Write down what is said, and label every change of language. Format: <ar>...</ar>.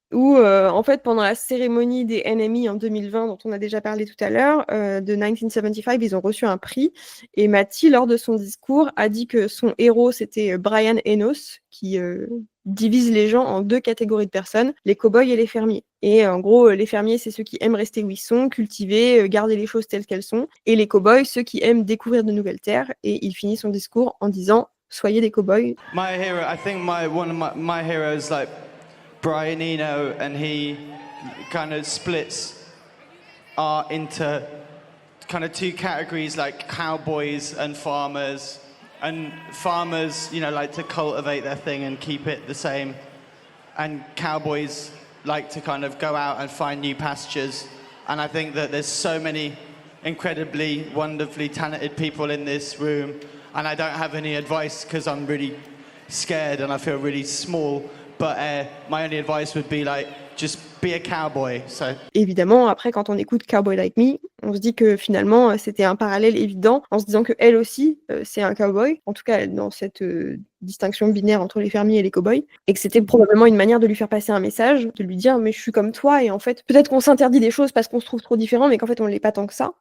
<fr>où en fait pendant la cérémonie des NME en 2020 dont on a déjà parlé tout à l'heure, de 1975, ils ont reçu un prix et Matty lors de son discours a dit que son héros c'était Brian Enos qui divise les gens en 2 catégories de personnes, les cow-boys et les fermiers. Et en gros, les fermiers c'est ceux qui aiment rester où ils sont, cultiver, garder les choses telles qu'elles sont, et les cow-boys ceux qui aiment découvrir de nouvelles terres. Et il finit son discours en disant soyez des cow-boys.</fr> <en>My hero, I think one of my heroes like Brian Eno, and he kind of splits art into kind of 2 categories, like cowboys and farmers. And farmers, you know, like to cultivate their thing and keep it the same. And cowboys like to kind of go out and find new pastures. And I think that there's so many incredibly, wonderfully talented people in this room. And I don't have any advice because I'm really scared and I feel really small. But my only advice would be like, just be a cowboy. So.</en> <fr>Évidemment, après, quand on écoute Cowboy Like Me, on se dit que finalement, c'était un parallèle évident, en se disant qu'elle aussi, c'est un cowboy, en tout cas dans cette distinction binaire entre les fermiers et les cowboys, et que c'était probablement une manière de lui faire passer un message, de lui dire mais je suis comme toi, et en fait, peut-être qu'on s'interdit des choses parce qu'on se trouve trop différents, mais qu'en fait on l'est pas tant que ça.</fr>